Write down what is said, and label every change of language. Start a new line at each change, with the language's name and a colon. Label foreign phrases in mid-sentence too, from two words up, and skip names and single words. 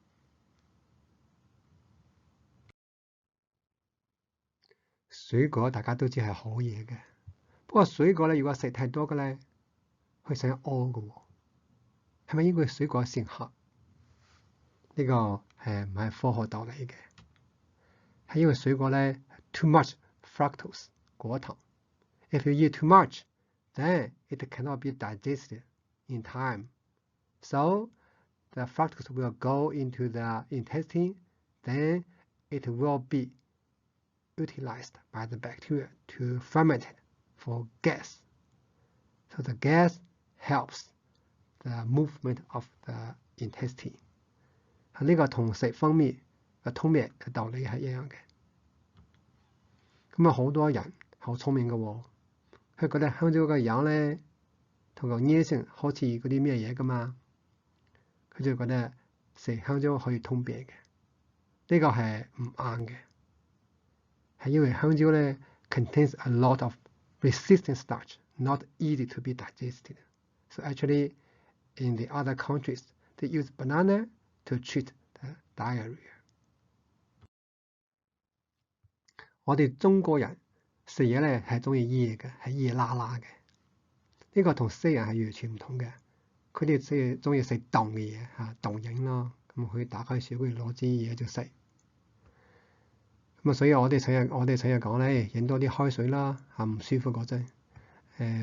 Cantonese: 水果大家都知係好嘢嘅，不過水果咧如果食太多嘅咧，會想屙嘅喎。係咪因為水果性黑？呢個係唔係科學道理嘅？係因為水果咧
English: too much fructose 果糖。If you eat too much, then it cannot be digested in time. So the fructose will go into the intestine, then it will be utilized by the bacteria to ferment it for gas. So the gas helps the movement of the intestine.
Cantonese: 呢個同食蜂蜜嘅通滅嘅道理係一樣嘅。咁好多人好聰明嘅喎，佢覺得香蕉嘅樣咧同個黏性好似嗰啲咩嘢噶嘛，佢就覺得食香蕉可以通便嘅。呢個係唔啱嘅，係因為香蕉咧
English: contains a lot of resistant starch, not easy to be digested. So actually, in the other countries, they use banana to treat the diarrhea.
Cantonese: 我哋中國人食嘢咧係中意熱嘅，係熱辣辣嘅。呢個同西人係完全唔同嘅。佢哋中意食凍嘅嘢嚇，凍飲咯。咁佢打開雪櫃攞支嘢就食。咁所以我哋成日講咧，飲多啲開水啦嚇，唔舒服嗰陣。